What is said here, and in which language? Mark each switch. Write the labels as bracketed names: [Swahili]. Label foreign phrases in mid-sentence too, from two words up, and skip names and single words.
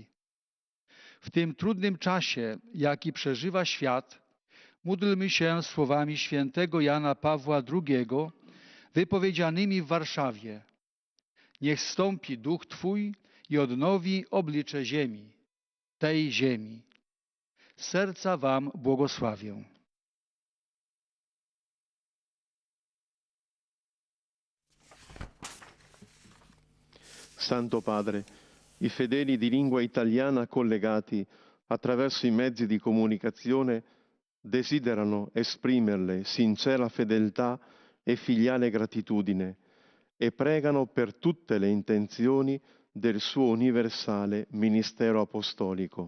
[Polish] W tym trudnym czasie, jaki przeżywa świat, módlmy się słowami świętego Jana Pawła II, wypowiedzianymi w Warszawie. Niech zstąpi Duch Twój i odnowi oblicze ziemi, tej ziemi. Z serca Wam błogosławię. [Italian] Santo Padre, i fedeli di lingua italiana collegati attraverso i mezzi di comunicazione desiderano esprimerle sincera fedeltà e filiale gratitudine e pregano per tutte le intenzioni del suo universale ministero apostolico.